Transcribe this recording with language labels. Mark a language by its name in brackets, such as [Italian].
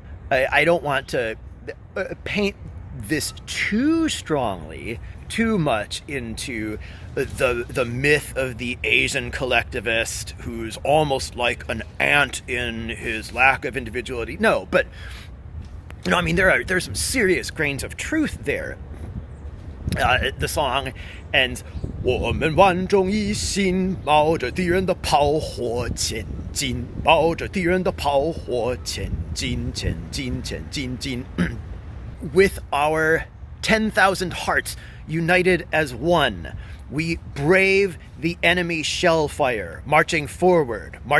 [English] I don't want to paint this too strongly, too much into the myth of the Asian collectivist who's almost like an ant in his lack of individuality. No, but there's some serious grains of truth there. The song ends, [Chinese] 我们万众一心，冒着敌人的炮火前进，冒着敌人的炮火前进，前进，前进，进。 [English] With our 10,000 hearts united as one, we brave the enemy shell fire, marching forward,